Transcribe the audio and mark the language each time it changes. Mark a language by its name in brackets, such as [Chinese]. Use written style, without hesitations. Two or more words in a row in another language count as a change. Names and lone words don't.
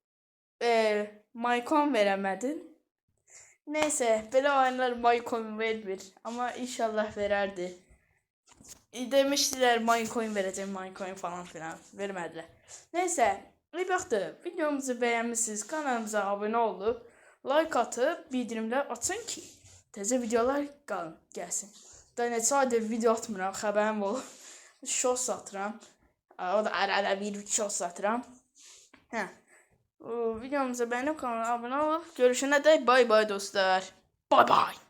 [Azerbaijani] Minecoin verəmədin. Neyse, belə oyunlar Minecraft vermir. [Turkish] Ama inşallah vererdi. Demiştiler Minecraft vereceğim, Minecraft falan filan. Vermediler. Neyse, iyi baktı. Videomuzu beğenmişsiniz. Kanalımıza abone olup like atıp bildirimler açın ki [Azerbaijani] təzə videolar gəlsin. Da neçə aydır video atmıram, xəbərim olub. Short satıram. O da ara bir short satıram. Hə. [Turkish] Videomuza beğenip kanala abone olup görüşene de bay bay dostlar. Bay bay.